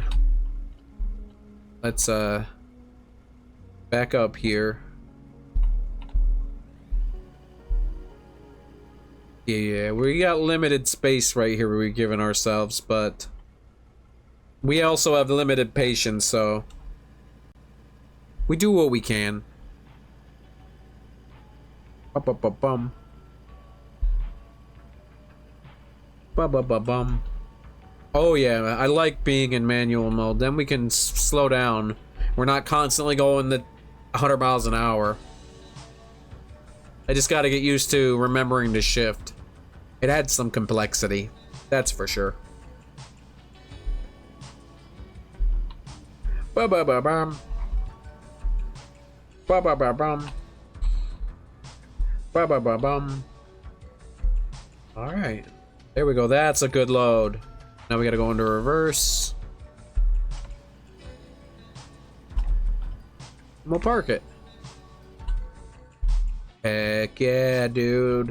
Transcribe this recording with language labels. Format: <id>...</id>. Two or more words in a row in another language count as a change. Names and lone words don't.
<en>Let's back up here. Yeah, we got limited space right here we're giving ourselves, but we also have limited patience, so we do what we can. Ba-ba-ba-bum. Ba-ba-ba-bum. Oh yeah, I like being in manual mode. Then we can slow down. We're not constantly going the 100 miles an hour. I just gotta get used to remembering to shift. It adds some complexity, that's for sure. Ba-ba-ba-bum. Ba-ba-ba-bum. Ba-ba-ba-bum. Alright. There we go, that's a good load. Now we gotta go into reverse. We'll park it. Heck yeah, dude.</en>